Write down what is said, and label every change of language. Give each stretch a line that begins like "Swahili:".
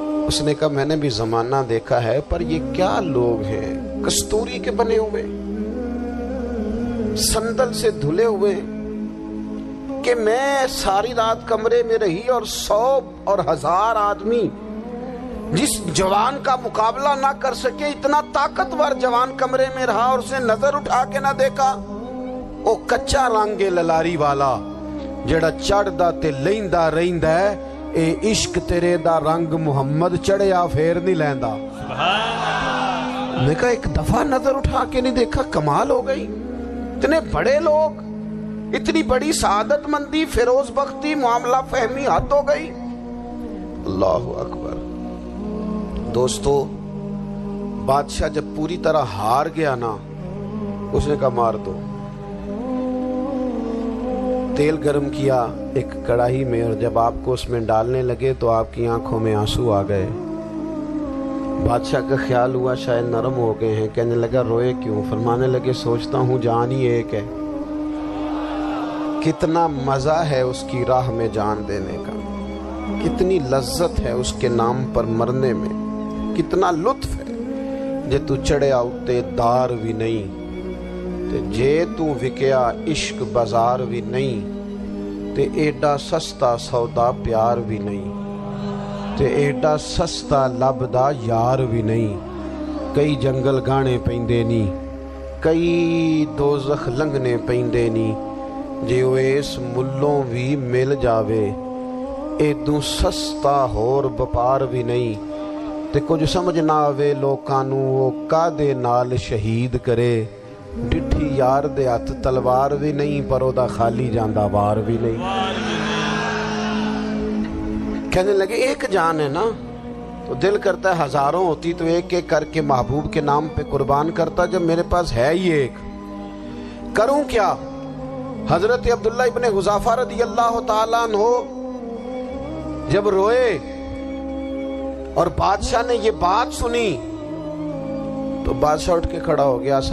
Urdu: اس نے کہا میں نے بھی زمانہ دیکھا ہے، پر یہ کیا لوگ ہیں، کستوری کے بنے ہوئے، سندل سے دھلے ہوئے، کہ میں ساری رات کمرے میں رہی اور 100 اور 1000 آدمی جس جوان کا مقابلہ نہ کر سکے، اتنا طاقتور جوان کمرے میں رہا اور اسے نظر اٹھا کے نہ دیکھا.
Punjabi: او کچا رنگ للاری والا جڑا چڑھدا تے لیندا رہندا ہے، اے عشق تیرے دا رنگ محمد چڑھیا پھر نہیں لیندا.
Urdu: میں کہا ایک دفعہ نظر اٹھا کے نہیں دیکھا، کمال ہو گئی. اتنے بڑے لوگ، اتنی بڑی سعادت مندی، فیروز بختی، معاملہ فہمی، حد ہو گئی. اللہ اکبر. دوستو بادشاہ جب پوری طرح ہار گیا نا، اس نے کہا مار دو. تیل گرم کیا ایک کڑاہی میں، اور جب آپ کو اس میں ڈالنے لگے تو آپ کی آنکھوں میں آنسو آ گئے. بادشاہ کا خیال ہوا شاید نرم ہو گئے ہیں. کہنے لگا روئے کیوں؟ فرمانے لگے سوچتا ہوں جان ہی ایک ہے، کتنا مزہ ہے اس کی راہ میں جان دینے کا، کتنی لذت ہے اس کے نام پر مرنے میں، کتنا لطف ہے.
Punjabi: جے تو چڑھیا اتے دار بھی نہیں، تے جے تو وکیا عشق بازار بھی نہیں، تے ایڈا سستا سودا پیار بھی نہیں، تے ایڈا سستا لبدا یار بھی نہیں. کئی جنگل گانے پیندے نہیں، کئی دوزخ لنگنے پیندے نہیں، جے وہ اس ملوں بھی مل جاوے ایدوں سستا ہور بپار بھی نہیں. تے کچھ سمجھ نہ آوے لوکاں نوں وہ کادے نال شہید کرے، ڈٹھی یار دے ہاتھ تلوار بھی نہیں، پر او دا خالی جاندا وار بھی نہیں.
Urdu: کہنے لگے ایک جان ہے نا، تو دل کرتا ہے ہزاروں ہوتی تو ایک ایک کر کے محبوب کے نام پہ قربان کرتا. جب میرے پاس ہے ہی ایک، کروں کیا؟ حضرت عبداللہ ابن حذافہ رضی اللہ تعالیٰ عنہ جب روئے اور بادشاہ نے یہ بات سنی تو بادشاہ اٹھ کے کھڑا ہو گیا.